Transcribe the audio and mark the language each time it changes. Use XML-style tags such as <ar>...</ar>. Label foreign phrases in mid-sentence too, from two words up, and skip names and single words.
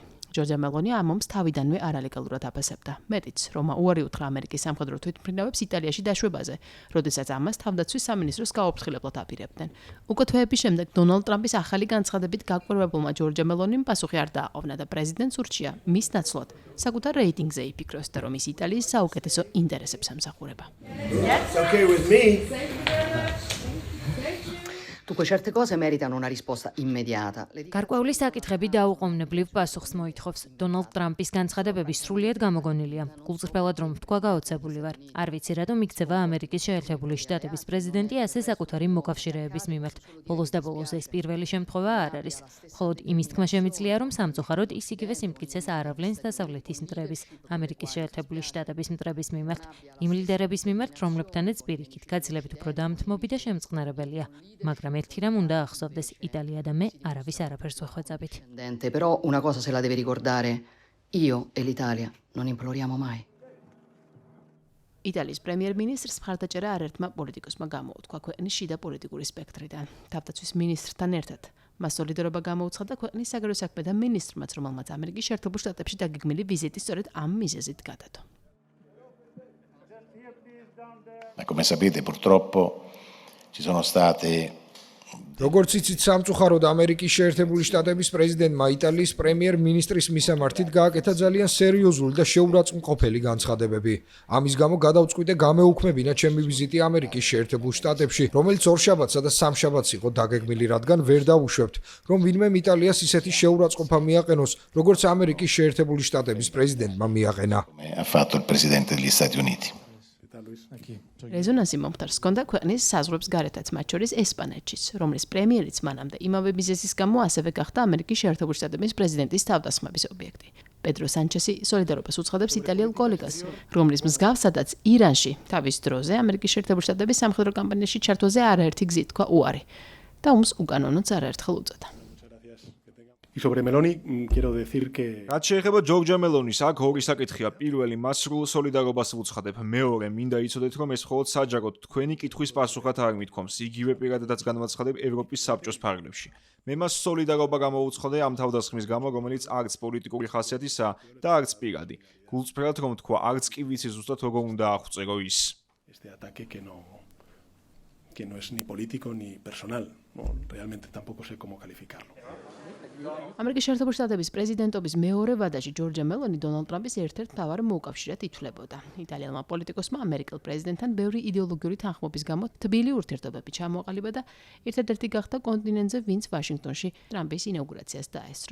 <ka>ჯორჯა მელონი ამ ომს თავიდანვე არალეგალურად აფასებდა. მეტიც, რომ უარი უთხრა ამერიკის სამხედრო თვითმფრინავებს იტალიაში დაშვებაზე, როდესაც ამას თავდაცვის სამინისტროს გაუფრთხილებლად აპირებდნენ. უკვე თვეების შემდეგ დონალდ ტრამპის ახალი განცხადებით გაკვირვებულმა ჯორჯა მელონიმ პასუხი არ დააყოვნა და პრეზიდენტს ურჩია მის ნაცვლად საკუთარ რეიტინგზე იფიქროს და რომ ის იტალიის საუკეთესო ინტერესებს ამსახურება.</ka> <it>Dunque certe cose meritano una risposta immediata.</it> <ka>გარკვეული საკითხები დაუყოვნებლივ პასუხს მოითხოვს. დონალდ ტრამპის განცხადებები სრულიად გამოგონილია. გულწრფელად რომ ვთქვა, გაოცებული ვარ. არ ვიცი რატომ იქცევა ამერიკის შეერთებული შტატების პრეზიდენტი ასე საკუთარი მოკავშირეების მიმართ. ბოლოს და ბოლოს ეს პირველი შემთხვევა არ არის. მხოლოდ იმის თქმა შემიძლია, რომ სამწუხაროდ ის იგივე სიმტკიცეს აავლენს დასავლეთის მტრების, ამერიკის შეერთებული შტატების მტრების მიმართ, იმ ლიდერების მიმართ, რომლებთანაც პირიქით გაძლებით უფრო დამთმობი და შემწყნარებელია. მაგრამ ერთი რამ უნდა ახსოვდეს, იტალია და მე არავის არაფერს ვეხვეწებით.</ka> <it>Però una cosa se la deve ricordare, io e l'Italia non imploriamo mai.</it> <ka>იტალიის პრემიერ-მინისტრს მხარდაჭერა არერთმა პოლიტიკოსმა გამოუთქვა ქვეყნის შიდა პოლიტიკური სპექტრიდან. თავდაცვის მინისტრთან ერთად მას სოლიდარობა გამოუცხადა ქვეყნის საგარეო საქმეთა მინისტრმაც, რომელმაც ამერიკის შეერთებულ შტატებში დაგეგმილი ვიზიტი სწორედ ამ მიზეზით გადადო.</ka> <it>Come sapete, purtroppo ci sono state</it> <ka>როგორც იცით, სამწუხაროდ ამერიკის შეერთებული შტატების პრეზიდენტმა იტალიის პრემიერ-მინისტრის მისამართით გააკეთა ძალიან სერიოზული და შეურაცხმყოფელი განცხადებები. ამის გამო გადავწყვიტე გამეუქმებინა ჩემი ვიზიტი ამერიკის შეერთებულ შტატებში, რომელიც ორშაბათსა და სამშაბათს იყო დაგეგმილი, რადგან ვერ დავუშვებთ, რომ ვინმე იტალიას ისეთი შეურაცხყოფა მიაყენოს, როგორც ამერიკის შეერთებული შტატების პრეზიდენტმა მიაყენა.</ka> <it>ha fatto il presidente degli Stati Uniti.</it> <ka>რეზონანსი მომხდარს ჰქონდა ქვეყნის საზღვრებს გარეთაც, მათ შორის ესპანეთშიც, რომლის პრემიერიც მანამდე იმავე მიზეზის გამო ასევე გახდა ამერიკის შეერთებული შტატების პრეზიდენტის თავდასხმების ობიექტი. პედრო სანჩესი სოლიდარობას უცხადებს იტალიელ კოლეგას, რომლის მსგავსადაც ირანში თავის დროზე ამერიკის შეერთებული შტატების სამხედრო კამპანიაში ჩართვაზე არაერთი გზით თქვა უარი და ომს უკანონოც არაერთხელ უწოდა.</ka> <es>Sobre Meloni quiero decir que</es> <ka>რაც შეეხება ჯორჯა მელონის, აქ ორი საკითხია. პირველი, მას სრულ სოლიდარობას ვუცხადებ. მეორე, მინდა იცოდეთ, რომ ეს მხოლოდ საჯაროდ თქვენი კითხვის პასუხად არ მithkoms. იგივე პირადადაც განვაცხადებ ევროპის საბჭოს ფარგლებში. მე მას სოლიდარობა გამოვუცხადე ამ თავდასხმის გამო, რომელიც არც პოლიტიკური ხასიათისაა და არც პირადი. გულწრფელად რომ თქვა, არც კი ვიცი ზუსტად როგორ უნდა აღწერო ის.</ka> <es>este ataque que no es ni político ni personal, no, realmente tampoco sé cómo calificarlo.</es> <ka>ამერიკის შეერთებული შტატების პრეზიდენტობის მეორე ვადაში ჯორჯა მელონი დონალდ ტრამპის ერთ-ერთ მთავარ მოკავშირედ ითვლებოდა. იტალიელმა პოლიტიკოსმა ამერიკელ პრეზიდენტთან ბევრი იდეოლოგიური თანხმობის გამო თბილი ურთიერთობები ჩამოყალიბა და ერთადერთი გახდა კონტინენტზე, ვინც ვაშინგტონში ტრამპის ინაუგურაციას დაესწრო.</ka>